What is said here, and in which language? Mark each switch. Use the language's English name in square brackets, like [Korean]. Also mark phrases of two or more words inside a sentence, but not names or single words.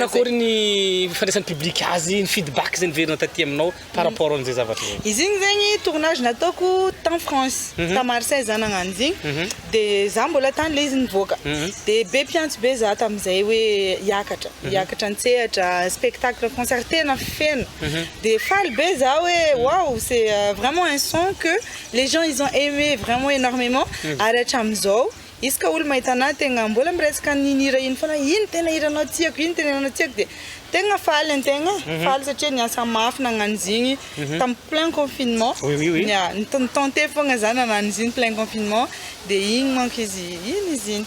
[Malagasy] Manakory ny fandraisan'ny public azy, ny feedback zay niverina taty aminao [French] par rapport [Malagasy] an'izay zavatra zay. Izy igny zegny tournage nataoko tany France ta Marseille za nagnano izy igny de za mbola tany le izy nivoaka de be mpiantso be za tam'izay hoe hiakatra nitsehatra [French] spectacle concert [Malagasy] tena feno de faly be za hoe [French] waouh c'est vraiment un son que les gens ils ont aimé vraiment énormément [Malagasy] ary hatram'izao izy ka olo mahita anahy tegna mbola miresaka n'iny hira iny foana ino tena hiranao tiako ino tena hiranao tiako de tegna faly antegna faly satria niasa mafy nagnano izy igny tamin'ny [French] plein confinement [Malagasy] nitenté fogna za nanano izy iny [French] plein confinement [Malagasy] de igny manko izy ino izy iny.